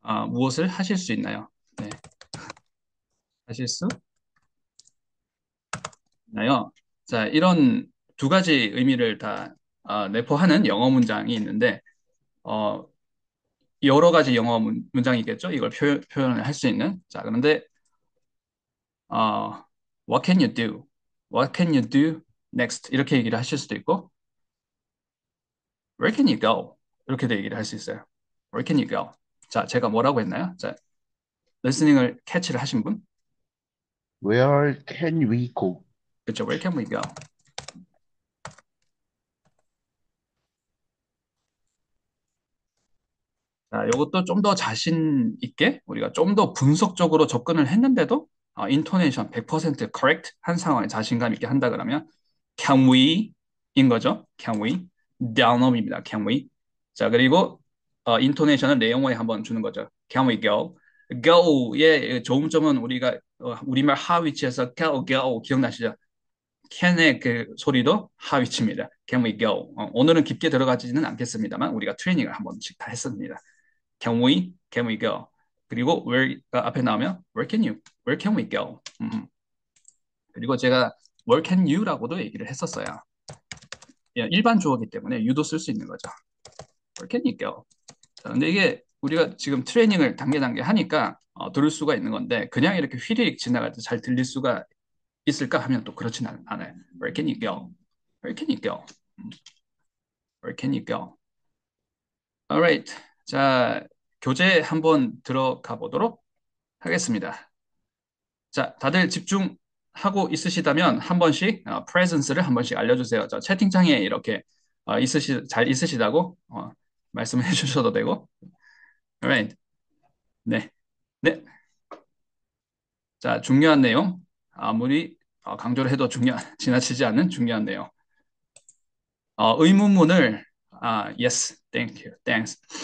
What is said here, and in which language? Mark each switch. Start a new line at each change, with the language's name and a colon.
Korean: 무엇을 하실 수 있나요? 네, 하실 수 있나요? 자, 이런 두 가지 의미를 다 내포하는 영어 문장이 있는데, 어, 여러 가지 영어 문장이겠죠? 이걸 표현을 할 수 있는. 자, 그런데, 어,
English: what can you do? What can you do next?
Korean: 이렇게 얘기를 하실 수도 있고,
English: where can you go?
Korean: 이렇게도 얘기를 할 수 있어요.
English: Where can you go?
Korean: 자, 제가 뭐라고 했나요? 자, 리스닝을 캐치를 하신 분?
English: Where can we go?
Korean: 그렇죠.
English: Where can we go?
Korean: 자, 이것도 좀 더 자신 있게 우리가 좀 더 분석적으로 접근을 했는데도 인토네이션 100% correct 한 상황에 자신감 있게 한다 그러면 can we 인 거죠. can we down업입니다. can we 자 그리고 인토네이션을 내용어에 한번 주는 거죠. can we go go의 좋은 점은 우리가 우리말 하 위치에서 go 기억나시죠? can의 그 소리도 하 위치입니다. can we go 오늘은 깊게 들어가지는 않겠습니다만 우리가 트레이닝을 한 번씩 다 했습니다.
English: Can we go?
Korean: 그리고 where가 앞에 나오면
English: where can we go?
Korean: 그리고 제가 where can you라고도 얘기를 했었어요. 일반 주어이기 때문에 you도 쓸 수 있는 거죠.
English: Where can you go?
Korean: 자, 근데 이게 우리가 지금 트레이닝을 단계 하니까 들을 수가 있는 건데 그냥 이렇게 휘리릭 지나갈 때 잘 들릴 수가 있을까 하면 또 그렇진 않아요.
English: Where can you go? Where can you go? Where can you go? Alright.
Korean: 자, 교재 한번 들어가 보도록 하겠습니다. 자, 다들 집중하고 있으시다면 한 번씩 presence를 한 번씩 알려주세요. 저 채팅창에 이렇게 잘 있으시다고 말씀을 해주셔도 되고. Alright. 네. 네. 자, 중요한 내용. 아무리 강조를 해도 지나치지 않는 중요한 내용. 의문문을,
English: yes, thank you, thanks.